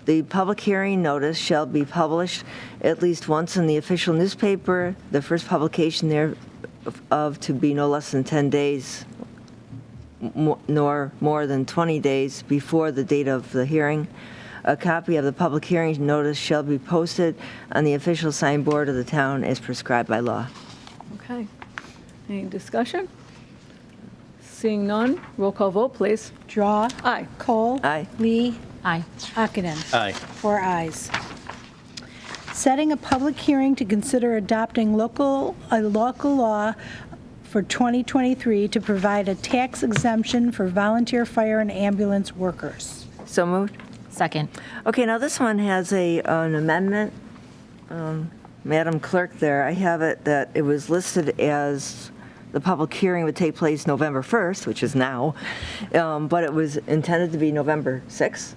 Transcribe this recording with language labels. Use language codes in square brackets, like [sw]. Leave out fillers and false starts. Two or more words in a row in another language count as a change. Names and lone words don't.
[en] The public hearing notice shall be published at least once in the official newspaper, the first publication thereof to be no less than 10 days nor more than 20 days before the date of the hearing. A copy of the public hearing notice shall be posted on the official signboard of the town as prescribed by law. Okay. Any discussion? Seeing none, roll call vote, please. Drawe. Aye. Kohl. Aye. Lee. Aye. Ockenden. Aye. 4 ayes. Setting a public hearing to consider adopting a local law for 2023 to provide a tax exemption for volunteer fire and ambulance workers. So moved. Second. Okay, now this one has an amendment. Madam Clerk there, I have it that it was listed as the public hearing would take place November 1st, which is now, but it was intended to be November 6th.